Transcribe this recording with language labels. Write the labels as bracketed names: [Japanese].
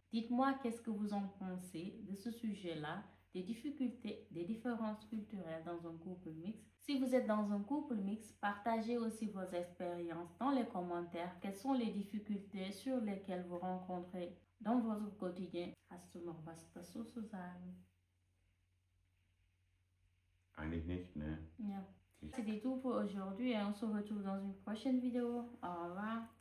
[French] Dites-moi qu'est-ce que vous en pensez de ce sujet-là, des difficultés, des différences culturelles dans un couple mixte. Si vous êtes dans un couple mixte, partagez aussi vos expériences dans les commentaires. Quelles sont les difficultés sur lesquelles vous rencontrez dans votre quotidien? [German] Hast du noch was dazu zu sagen? Eigentlich nicht, ne? Ja. [French] C'était tout pour aujourd'hui et on se retrouve dans une prochaine vidéo. Au revoir.